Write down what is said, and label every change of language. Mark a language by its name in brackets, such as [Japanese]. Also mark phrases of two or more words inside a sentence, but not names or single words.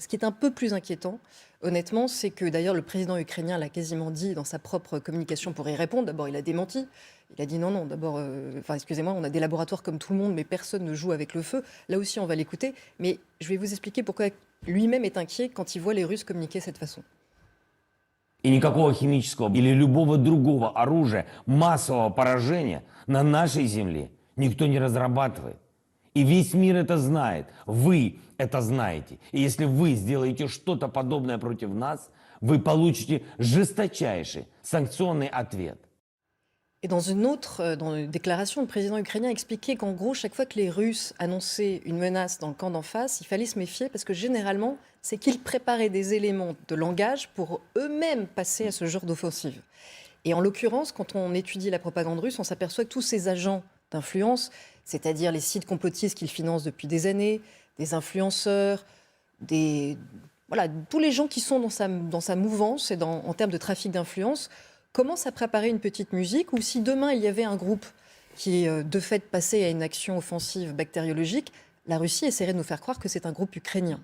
[French] Ce qui est un peu plus inquiétant, honnêtement, c'est que d'ailleurs le président ukrainien l'a quasiment dit dans sa propre communication pour y répondre. D'abord, il a démenti. Il a dit non, non, d'abord, excusez-moi, on a des laboratoires comme tout le monde, mais personne ne joue avec le feu. Là aussi, on va l'écouter. Mais je vais vous expliquer pourquoi lui-même est inquiet quand il voit les Russes communiquer de cette façon. [Russian] И никакого химического или любого другого оружия массового поражения на нашей земле никто не разрабатывает. И весь мир это знает. Вы это знаете. И если вы сделаете что-то подобное против нас, вы получите жесточайший санкционный ответ. [French] Et dans une déclaration, le président ukrainien expliquait qu'en gros, chaque fois que les Russes annonçaient une menace dans le camp d'en face, il fallait se méfier parce que généralement, c'est qu'ils préparaient des éléments de langage pour eux-mêmes passer à ce genre d'offensive. Et en l'occurrence, quand on étudie la propagande russe, on s'aperçoit que tous ces agents d'influence, c'est-à-dire les sites complotistes qu'ils financent depuis des années, des influenceurs, tous les gens qui sont dans sa mouvance et en termes de trafic d'influence, commence à préparer une petite musique où si demain il y avait un groupe qui, de fait, passait à une action offensive bactériologique, la Russie essaierait de nous faire croire que c'est un groupe ukrainien.